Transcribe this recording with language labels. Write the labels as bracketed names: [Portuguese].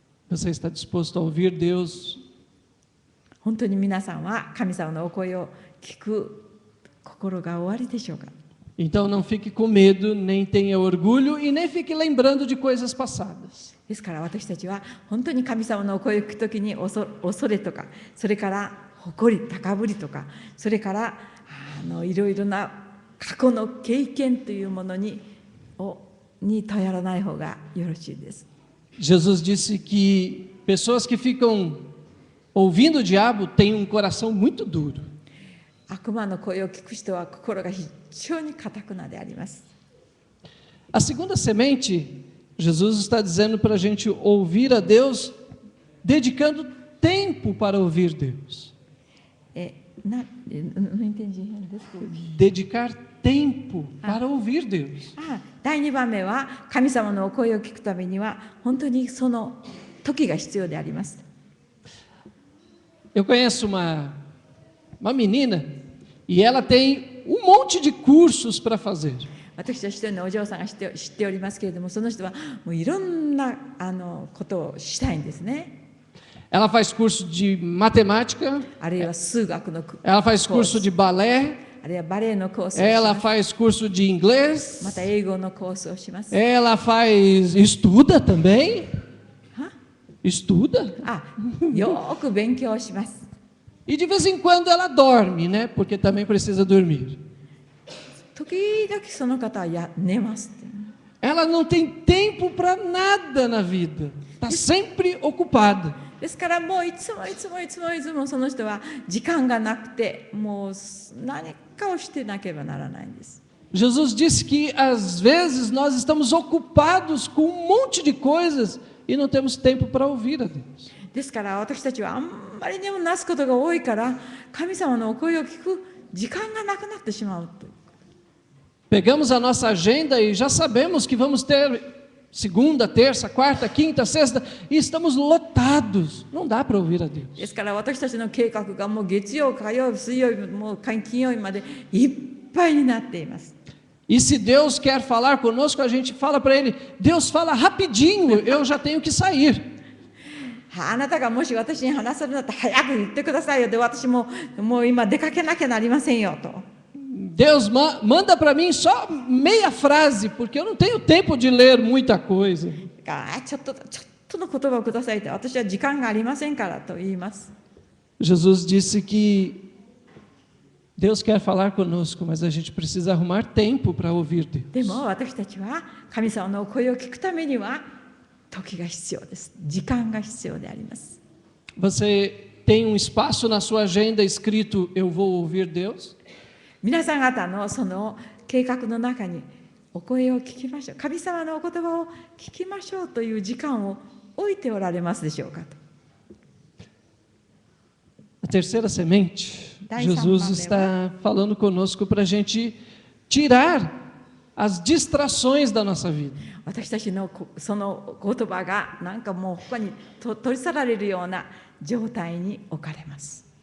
[Portuguese] Você está disposto a ouvir Deus? [Japanese] 本当に皆さんは神様のお声を聞く心がおありでしょうか。 [Portuguese] Então não fique com medo, nem tenha orgulho e nem fique lembrando de coisas passadas. [Japanese] ですから私たちは本当に神様のお声を聞くときに恐れとか、それから誇り高ぶりとか、それからいろいろな過去の経験というものに頼らない方がよろしいです。 [Portuguese] Jesus disse que pessoas que ficam ouvindo o diabo têm coração muito duro. [Japanese] 悪魔の声を聞く人は心が非常に堅くなであります。 [Portuguese] A segunda semente, Jesus está dizendo para a gente ouvir a Deus, dedicando tempo para ouvir Deus. Não entendi. Desculpe. Dedicar tempo para ouvir Deus. [Japanese] 第2番目は神様のお声を聞くためには本当にその時が必要であります。 [Portuguese] Eu conheço uma menina e ela tem um monte de cursos para fazer. [Japanese] 私は一人のお嬢さんが知っておりますけれども、その人はもういろんなことをしたいんですね。 [Portuguese] Ela faz curso de matemática, [Japanese] あるいは数学の [Portuguese] ela faz curso de balé, [Japanese] あるいはバレエのコースをし [Portuguese] ela [Japanese] ます。 [Portuguese] faz curso de inglês, [Japanese] また英語のコースをします。 [Portuguese] ela estuda também, estuda, [Japanese] よく勉強します。 [Portuguese] e de vez em quando ela dorme, né? Porque também precisa dormir. [Japanese] 時々その方は寝ますって。 [Portuguese] Ela não tem tempo para nada na vida, está sempre ocupada. [Japanese] ですからもういつもその人は時間がなくて、もう何かをしてなければならないんです。 [Portuguese] Jesus disse que às vezes nós estamos ocupados com um monte de coisas e não temos tempo para ouvir a Deus. [Japanese] ですから私たちはあんまりにもなすことが多いから神様のお声を聞く時間がなくなってしまうと。 [Portuguese] Pegamos a nossa agenda e já sabemos que vamos ter segunda, terça, quarta, quinta, sexta e estamos lotados. Não dá para ouvir a Deus. [Japanese] ですから私たちの計画がもう月曜、火曜日、水曜日、もう金曜日までいっぱいになっています。 [Portuguese] E se Deus quer falar conosco, a gente fala para Ele, Deus fala rapidinho, eu já tenho que sair. [Japanese] あなたがもし私に話せるんだったら早く言ってくださいよ。で私もう今出かけなきゃなりませんよと。 [Portuguese] Deus manda para mim só meia frase, porque eu não tenho tempo de ler muita coisa. [Japanese] ちょっとの言葉をくださいって私は時間がありませんからと言います。 [Portuguese] Jesus disse que Deus quer falar conosco, mas a gente precisa arrumar tempo para ouvir [Japanese] で [Portuguese] Deus. [Japanese] も私たちは神様のお声を聞くためには時が必要です。時間が必要であります。 [Portuguese] Você tem um espaço na sua agenda escrito eu vou ouvir Deus? [Japanese] 皆さん方のその計画の中にお声を聞きましょう。神様のお言葉を聞きましょうという時間を置いておられますでしょうかと。 [Portuguese] A terceira semente, Jesus está falando conosco para a gente tirar as distrações da nossa vida. [Japanese] 私たちのその言葉がなんかもう他に取り去られるような状態に置かれます。